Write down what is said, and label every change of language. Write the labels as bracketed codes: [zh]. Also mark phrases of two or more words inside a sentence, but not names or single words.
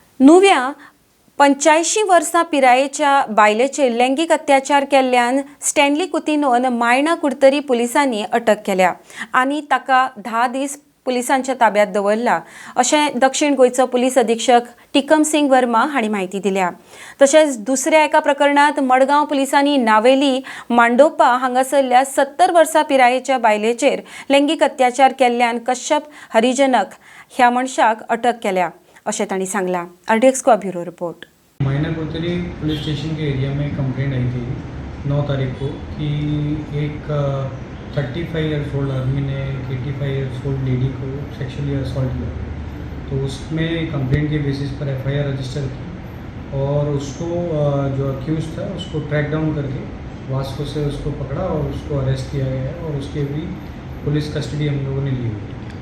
[kok] नुव्या 85 वर्सां पिरायेच्या बायलेचेर लैंगीक अत्याचार केल्ल्यान स्टॅनली कुतिनोन मायणा कुडतरी पुलिसांनी अटक केल्या आनी ताका 10 दीस पुलिसांच्या ताब्यांत दवरला अशें दक्षिण गोंयचो पुलीस अधीक्षक टिकम सिंग वर्मा हांणी म्हायती दिल्या। तशेंच दुसऱ्या एका प्रकरणात मडगांव पुलिसांनी नावेली मांडोपा हांगासरल्या 70 वर्सां पिरायेच्या बायलेचेर लैंगीक अत्याचार केल्ल्यान कश्यप हरिजनक ह्या मनशाक अटक केल्या अशें तांणी सांगलां। [hi] RTX का ब्यूरो रिपोर्ट। मायना कुडतरी [en] police station [hi] के एरिया में कंप्लेंट आई थी 9 तारीख को कि एक [en] 35 years old [hi] आदमी ने एक [en] 85 years old lady [hi] को सेक्सुअली असॉल्ट किया। तो उसमें कंप्लेंट के बेसिस पर FIR रजिस्टर की और उसको जो अक्यूज था उसको [en] track down [hi] करके वास्को से उसको पकड़ा और उसको अरेस्ट किया गया है और उसके भी [en] police custody [hi] हम लोगों ने ली हुई।